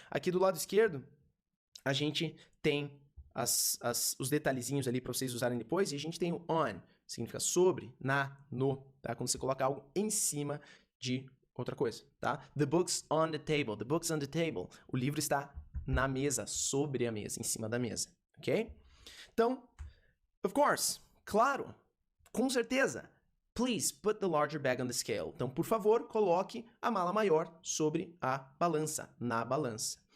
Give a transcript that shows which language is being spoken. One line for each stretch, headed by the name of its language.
Portuguese: Aqui do lado esquerdo, a gente tem os detalhezinhos ali para vocês usarem depois, e a gente tem o on, significa sobre, na, no, tá? Quando você coloca algo em cima de outra coisa, tá?
English: The book's on the table, the book's on the table.
Portuguese: O livro está na mesa, sobre a mesa, em cima da mesa, ok?
English: Então, of course,
Portuguese: claro, com certeza,
English: please put the larger bag on the scale.
Portuguese: Então, por favor, coloque a mala maior sobre a balança, na balança.